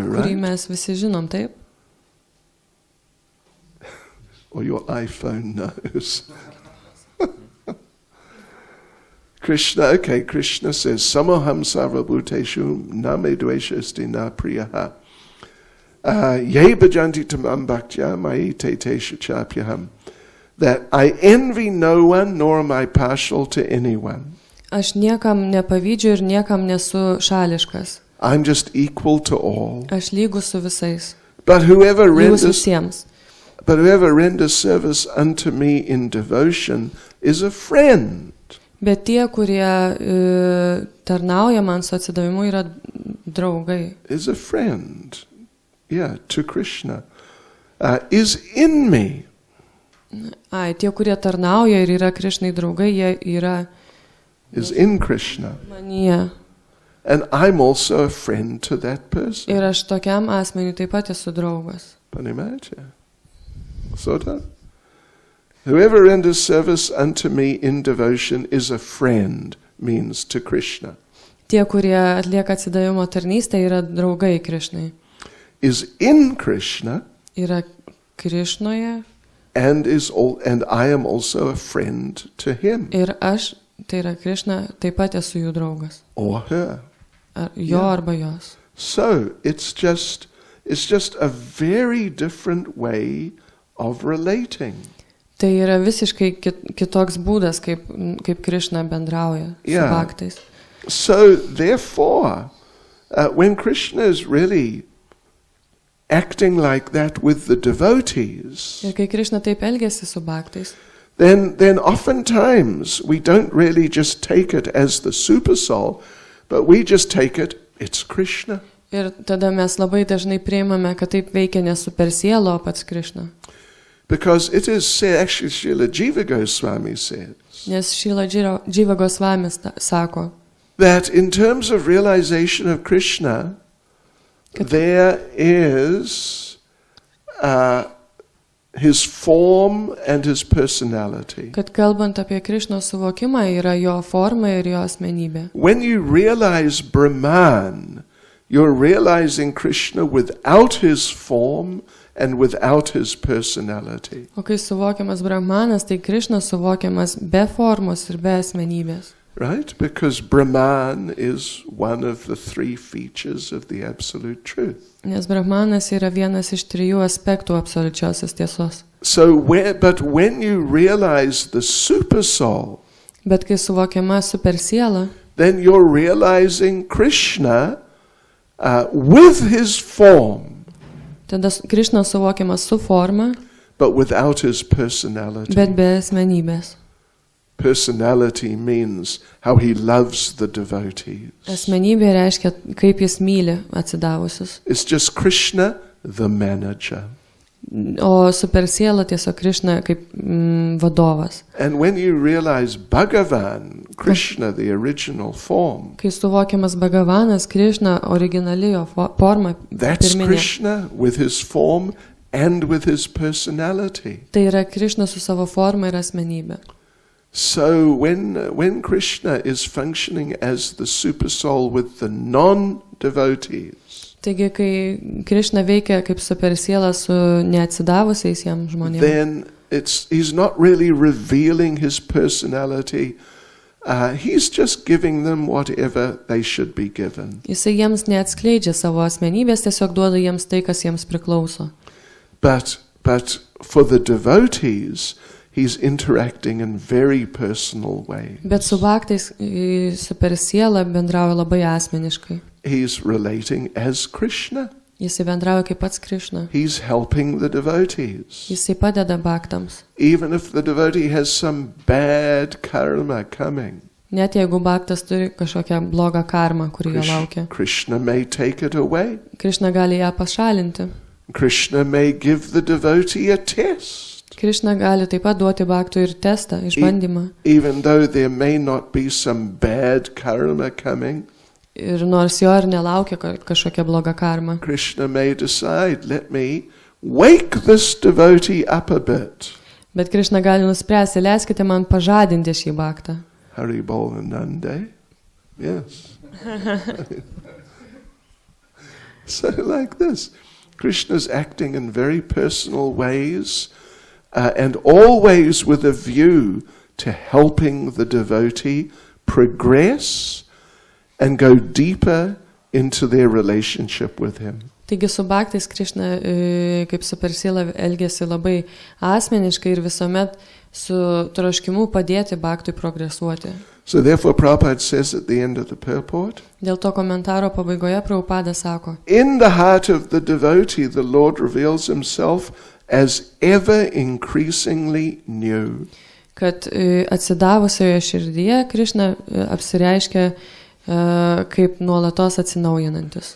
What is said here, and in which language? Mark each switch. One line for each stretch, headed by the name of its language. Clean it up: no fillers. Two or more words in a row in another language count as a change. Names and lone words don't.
Lithuanian: Kurį
English: right?
Lithuanian: mes visi žinom, taip?
English: Or your iPhone knows. Krishna says,
Sanskrit: Samoham sarvabhuteshu name dvesha asti na priyaha. Ye bhajanti tamam bhaktya mayi te teshu chapyaham.
English: That I envy no one, nor am I partial to anyone.
Lithuanian: Aš niekam nepavydžiu ir niekam nesu šališkas.
English: I'm just equal to all.
Lithuanian: Aš lygus su visais.
English: But whoever
Lithuanian: Lygus visiems.
English: renders service unto me in devotion is a friend.
Lithuanian: Bet tie, kurie tarnauja man su atsidavimu, yra draugai.
English: Is a friend. Yeah, to Krishna. Is in me.
Lithuanian: Ai, tie, kurie tarnauja ir yra Krishnai draugai, jie yra
English: Is in Krishna.
Lithuanian: manyje.
English: And I'm also a friend to that person.
Lithuanian: Ir aš tokiam asmeniui taip pat esu draugas. Panimacha. Sota?
English: Whoever renders service unto me in devotion is a friend, means to Krishna.
Lithuanian: Tie, kurie atlieka atsidavimo tarnystę, yra draugai Krishnai.
English: Is in Krishna.
Lithuanian: Yra Krishnoje.
English: And I am also a friend to him.
Lithuanian: Ir aš, tai yra Krishna, taip pat esu jų draugas.
English: Or her.
Lithuanian: jo arba jos.
English: So it's just a very different way of relating.
Lithuanian: Tai yra visiškai kitoks būdas, kaip Krishna bendrauja su bhaktais.
English: So therefore, when Krishna is really acting like that with the devotees,
Lithuanian: Ir kai Krishna taip elgiasi su bhaktais,
English: then oftentimes we don't really just take it as the super soul, but we just take it's Krishna.
Lithuanian: ir tada mes labai dažnai priimame, kad taip veikia ne super siela, o pats Krishna.
English: Because it is said, actually Srila Jiva Goswami says,
Lithuanian: Nes Srila Jiva Goswami sako,
English: that in terms of realization of Krishna, there is his form and his personality.
Lithuanian: kad kalbant apie Krishnos suvokimą yra jo forma ir jo asmenybė.
English: When you realize Brahman, you're realizing Krishna without his form and without his personality.
Lithuanian: O kai suvokiamas Brahmanas, tai Krishnas suvokiamas be formos ir be asmenybės.
English: Right? Because Brahman is one of the three features of the absolute truth.
Lithuanian: Nes Brahmanas yra vienas iš 3 aspektų absoliučiosios tiesos.
English: But when you realize the super soul,
Lithuanian: Bet kai suvokiama super siela,
English: then you're realizing Krishna with his form,
Lithuanian: tada Krishnas suvokiamas su forma,
English: but without his personality.
Lithuanian: bet be asmenybės.
English: Personality means how he loves the devotees.
Lithuanian: Asmenybė reiškia, kaip jis myli atsidavusius.
English: It's just Krishna, the manager.
Lithuanian: O super siela tiesiog Krishna kaip vadovas.
English: And when you realize Bhagavan, Krishna, the original form,
Lithuanian: Kai suvokiamas Bhagavanas, Krishna, originali jo forma,
English: that's
Lithuanian: pirminė.
English: Krishna with his form and with his personality.
Lithuanian: Tai yra Krishna su savo forma ir asmenybė.
English: So when Krishna is functioning as the super soul with the non-devotees,
Lithuanian: Taigi, kai Krishna veikia kaip super siela su neatsidavusiais jam žmonėms,
English: then he's not really revealing his personality. He's just giving them whatever they should be given.
Lithuanian: Jisai jiems neatskleidžia savo asmenybės, tiesiog duoda jiems tai, kas jiems priklauso.
English: But for the devotees, he's interacting in very personal ways.
Lithuanian: Bet su bhaktais super siela bendrauja labai asmeniškai.
English: He's relating as Krishna.
Lithuanian: Jisai bendrauja kaip pats Krishna.
English: He's helping the devotees.
Lithuanian: Jisai padeda bhaktams.
English: Even if the devotee has some bad karma coming,
Lithuanian: Net jeigu bhaktas turi kažkokią blogą karmą, kuri jo laukia.
English: Krishna may take it away.
Lithuanian: Krishna gali ją pašalinti.
English: Krishna may give the devotee a test.
Lithuanian: Krishna gali taip pat duoti bhaktui ir testą, išbandymą.
English: Even though there may not be some bad karma coming,
Lithuanian: Ir nors jo ir nelaukia kažkokia bloga karma.
English: Krishna may decide, let me wake this devotee up a bit.
Lithuanian: Bet Krishna gali nuspręsti, leiskite man pažadinti šį bhaktą.
English: Haribol Nande. Yes. So like this, Krishna's acting in very personal ways and always with a view to helping the devotee progress and go deeper into their relationship with him.
Lithuanian: Taigi su bhaktais Krishna kaip super siela elgiasi labai asmeniškai ir visuomet su troškimu padėti bhaktui progresuoti.
English: So therefore Prabhupada says at the end of the purport,
Lithuanian: Dėl to komentaro pabaigoje Prabhupada sako,
English: in the heart of the devotee the Lord reveals himself as ever increasingly new.
Lithuanian: kad atsidavusioje širdyje Krishna apsireiškia kaip nuolatos atsinaujinantis.